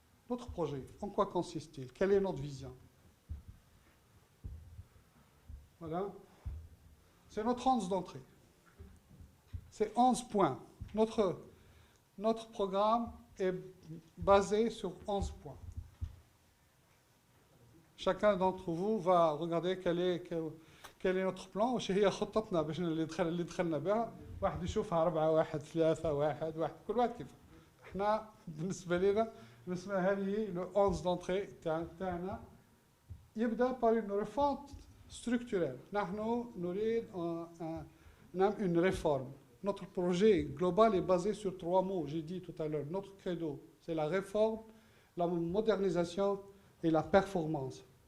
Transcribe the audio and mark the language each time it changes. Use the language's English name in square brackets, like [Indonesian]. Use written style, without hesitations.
[French] Notre projet, en quoi consiste-t-il? Quelle est notre vision? Voilà. C'est notre 11 d'entrée. C'est 11 points. Notre programme est basé sur 11 points. chacun d'entre vous va regarder quel est notre plan [Arabic] وش هي خطتنا باش اللي دخلنا بها واحد يشوفها 4 1 3 1 1 كل واحد كيف احنا بالنسبه لنا هذه لو 11 دونتري تاعنا يبدا [French] par une refonte structurelle. [Arabic] نحن نريد [French] une réforme. Notre projet global est basé sur 3 mots. J'ai dit tout à l'heure, notre credo, c'est la réforme, la modernisation et la performance.